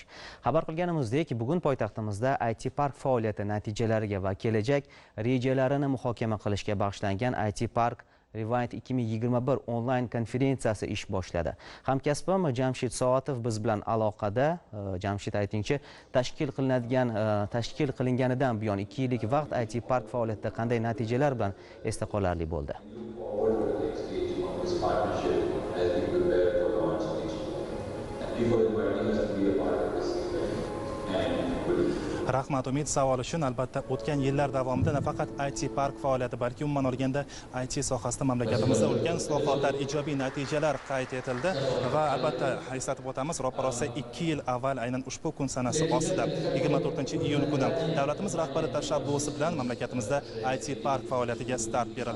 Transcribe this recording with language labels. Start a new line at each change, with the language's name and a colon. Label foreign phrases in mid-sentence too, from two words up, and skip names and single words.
Uzbek: Xabar qilganimizdek, bugun poytaxtimizda IT park faoliyati natijalariga va kelajak rejalarini muhokama qilishga bag'ishlangan IT park Rewind 2021 onlayn konferensiyasi ish boshladi. Hamkasbim Jamshid Soatov biz bilan aloqada. Jamshid, aytingchi, tashkil qilinganidan buyon 2 yillik vaqt IT park faoliyatida qanday natijalar bilan esda qolarli bo'ldi?
English: Partnership as we prepare for launch next year. And people inviting us to be a part of this event.
Uzbek: Rahmat Umid, savol uchun albatta o'tgan yillar davomida nafaqat IT park faoliyati, balki umuman olganda IT sohasida mamlakatimizda ulkan islohotlar, ijobiy natijalar qayd etildi va albatta eslatib o'tamiz, ro'parosa 2 yil avval aynan ushbu kun sanasi ostida 24-iyun kuni davlatimiz rahbari tashabbusi bilan mamlakatimizda IT park faoliyatiga start berildi.